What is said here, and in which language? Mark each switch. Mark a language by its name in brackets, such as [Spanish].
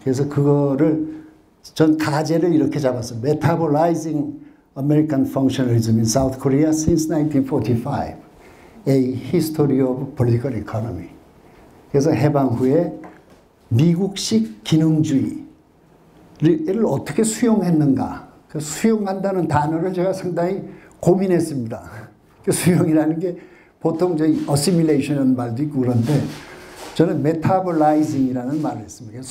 [Korean] 그래서 그거를 전 가제를 이렇게 잡았어요. [English] Metabolizing American Functionalism in South Korea since 1945, A History of Political Economy. [Korean] 그래서 해방 후에 미국식 기능주의를 어떻게 수용했는가. 그 수용한다는 단어를 제가 상당히 고민했습니다. 그 수용이라는 게 보통 저희 assimilation이라는 말도 있고 그런데 저는 metabolizing이라는 말을 했습니다.